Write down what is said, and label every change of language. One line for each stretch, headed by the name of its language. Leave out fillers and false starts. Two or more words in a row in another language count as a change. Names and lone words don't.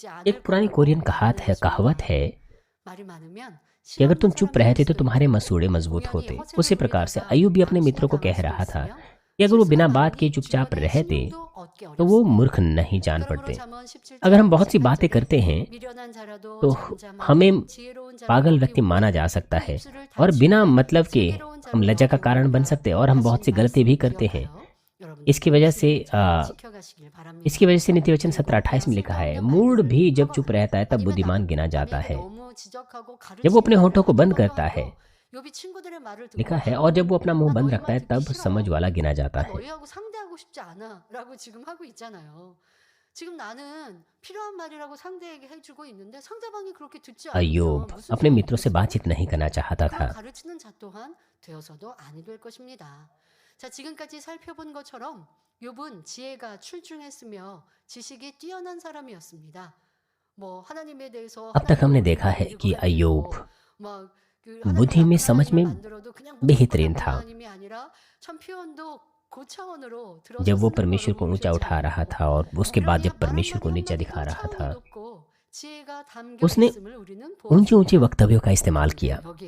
Hindi: एक
Korean: 않을
Hindi: पुरानी
Korean: 거라고
Hindi: कोरियन
Korean: 말을
Hindi: कहावत
Korean: 해줍니다.
Hindi: है
Korean: 말이 많으면
Hindi: कि अगर तुम
Korean: 싫어하는
Hindi: चुप
Korean: 사람이 될
Hindi: रहते तो
Korean: 수도
Hindi: तुम्हारे
Korean: 있고
Hindi: मसूड़े मजबूत
Korean: 우연히
Hindi: होते।
Korean: 허세를
Hindi: उसी प्रकार से
Korean: 부리다가
Hindi: अय्यूब भी अपने
Korean: 망신을
Hindi: मित्रों को
Korean: 당할
Hindi: कह
Korean: 수도
Hindi: रहा था
Korean: 있으며
Hindi: कि अगर वो बिना
Korean: 실수가
Hindi: बात के
Korean: 많으니
Hindi: चुपचाप
Korean: 주변의
Hindi: रहते
Korean: 신용도 얻기
Hindi: तो वो
Korean: 어렵습니다.
Hindi: मूर्ख नहीं जान
Korean: 그러므로
Hindi: पड़ते।
Korean: 잠언 17장
Hindi: अगर हम बहुत सी
Korean: 18
Hindi: बातें
Korean: 절에
Hindi: करते हैं
Korean: 미련한 자라도
Hindi: तो
Korean: 잠잠하고
Hindi: हमें
Korean: 지혜로운 자를
Hindi: पागल व्यक्ति
Korean: 먹이고
Hindi: माना जा सकता
Korean: 그
Hindi: है,
Korean: 입술을
Hindi: और बिना
Korean: 닫히면
Hindi: मतलब के
Korean: 슬기로운
Hindi: हम
Korean: 자를
Hindi: लज्जा का कारण बन
Korean: 먹이는구나
Hindi: सकते हैं, और हम बहुत सी
Korean: 하신
Hindi: गलती भी
Korean: 말씀
Hindi: करते हैं।
Korean: 기억하여 여러분들
Hindi: इसकी वजह से
Korean: 잘 지켜가시길 바랍니다.
Hindi: इसकी वजह से नीति वचन
Korean: 그리고
Hindi: 17:28 में लिखा है,
Korean: 쓸데없는
Hindi: मूड
Korean: 말들을
Hindi: भी जब
Korean: 퍼버려요.
Hindi: चुप रहता है तब
Korean: 아니면
Hindi: बुद्धिमान गिना जाता
Korean: 남에게
Hindi: है।
Korean: 너무 지적하고
Hindi: जब वो अपने
Korean: 가르치는
Hindi: होठों को
Korean: 말을
Hindi: बंद
Korean: 하기도
Hindi: करता है,
Korean: 하고 욥이 친구들의 말을 듣고
Hindi: लिखा है, और जब वो अपना मुंह
Korean: 나
Hindi: बंद
Korean: 너희
Hindi: रखता
Korean: 말
Hindi: है
Korean: 듣기
Hindi: तब
Korean: 싫어.
Hindi: समझ वाला गिना जाता
Korean: 나
Hindi: है।
Korean: 너희하고 상대하고 싶지 않아라고 지금 하고 있잖아요. 지금 나는 필요한 말이라고 상대에게 해주고 있는데 상대방이 그렇게 듣지 않으면
Hindi: अय्यूब
Korean: 무슨
Hindi: अपने
Korean: 소용이
Hindi: मित्रों से
Korean: 있겠어요?
Hindi: बातचीत नहीं करना चाहता
Korean: 그걸
Hindi: था।
Korean: 가르치는 자 또한 되어서도 아니 될 것입니다. 자, 지금까지 살펴본 것처럼 욥은 지혜가 출중했으며 지식이 뛰어난 사람이었습니다. 뭐 하나님에 대해서
Hindi: अब तक हमने देखा है कि अय्यूब बुद्धि में समझ में बेहतरीन था। जब वो परमेश्वर को ऊंचा उठा रहा था और उसके बाद जब परमेश्वर को नीचा दिखा रहा था, उसने ऊंचे ऊंचे वक्तव्यों का इस्तेमाल किया।